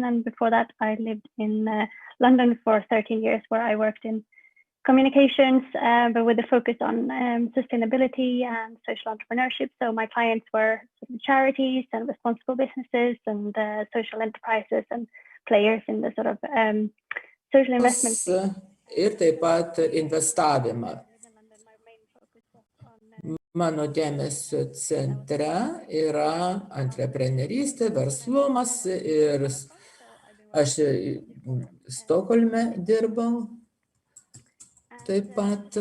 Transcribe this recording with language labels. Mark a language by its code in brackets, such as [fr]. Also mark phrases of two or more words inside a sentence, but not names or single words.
[en] And before that, I lived in London for 13 years, where I worked in communications, but with a focus on sustainability and social entrepreneurship. So my clients were sort of charities and responsible businesses and social enterprises and players in the sort of social investment. [lt] Ir taip pat investavimą. Mano dėmesio centre yra antreprenerystė, verslumas, ir aš Stokholme dirbau taip pat.